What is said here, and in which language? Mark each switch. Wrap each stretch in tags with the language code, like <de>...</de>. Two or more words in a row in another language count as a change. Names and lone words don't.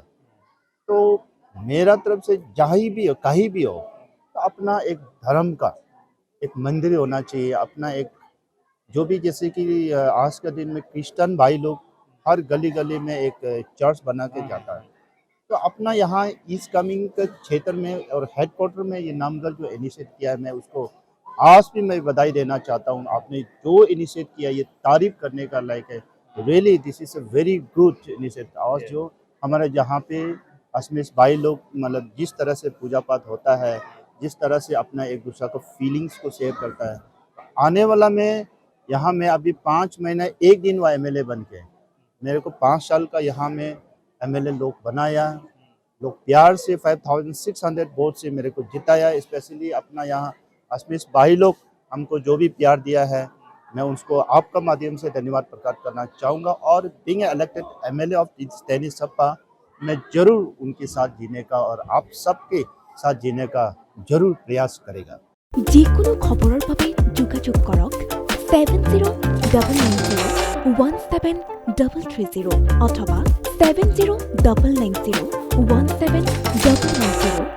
<hi>तो मेरा तरफ से जहाँ भी हो, कहीं भी हो, तो अपना एक धर्म का एक मंदिर होना चाहिए, अपना एक जो भी, जैसे कि आज के दिन में क्रिश्चियन भाई लोग हर गली गली में एक चर्च बना के जाता है। तो अपना यहाँ ईस्ट कमिंग के क्षेत्र में और हेडक्वार्टर में ये नामघर जो इनिशिएट किया है, मैं उसको आज भी मैं बधाई देना चाहता हूँ। आपने जो इनिशिएट किया, ये तारीफ करने का लायक है।</hi> <en>Really this is a very good initiate. और जो हमारे जहाँ पे असमिस भाई लोग मतलब जिस तरह से पूजा पाठ होता है, जिस तरह से अपना एक दूसरे को फीलिंग्स को शेयर करता है, आने वाला में यहाँ में अभी 5 महीना 1 दिन हुआ MLA बन के, मेरे को 5 साल का यहाँ में MLA लोग बनाया, लोग प्यार से 5600 वोट से मेरे को जिताया। स्पेशली अपना यहाँ असमिस भाई लोग हमको जो भी प्यार दिया है, मैं उसको आपका माध्यम से धन्यवाद प्रकट करना चाहूँगा। और Being elected MLA of Teni Sapa, मैं जरूर उनके साथ जीने का और आप सबके साथ जीने का जरूर प्रयास करेगा।</en> <as>যিকোনো খবৰৰ বাবে যোগাযোগ কৰক 7099017330 অথবা 7099017990</as>